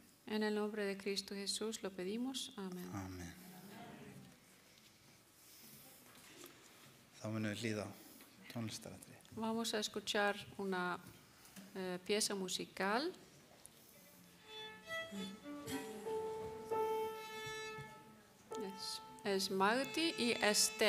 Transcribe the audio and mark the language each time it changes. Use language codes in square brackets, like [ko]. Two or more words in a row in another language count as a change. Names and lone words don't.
[es] En el nombre de Cristo Jesús lo pedimos. Amén. Amen. [is] Þá munum við hlýða á tónlistaratriði. [es] Vamos a escuchar una pieza musical. Es Magdi y Esther.